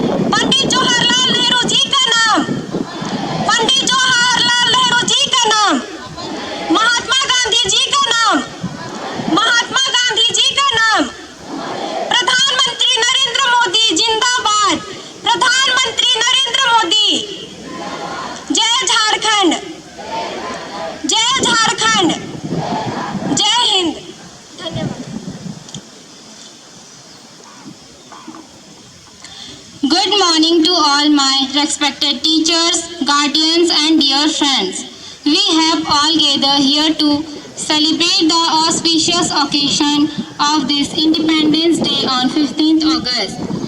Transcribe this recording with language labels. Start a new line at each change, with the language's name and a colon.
Hindi: पंडित जवाहरलाल नेहरू जी का नाम, पंडित जवाहरलाल नेहरू जी का नाम, महात्मा गांधी जी का नाम, महात्मा गांधी जी का नाम। प्रधानमंत्री नरेंद्र मोदी जिंदाबाद, प्रधानमंत्री नरेंद्र मोदी। जय झारखंड, जय झारखंड, जय हिंद। धन्यवाद।
English: Good morning to all my respected teachers, guardians and dear friends. We have all gathered here to celebrate the auspicious occasion of this Independence Day on 15th August.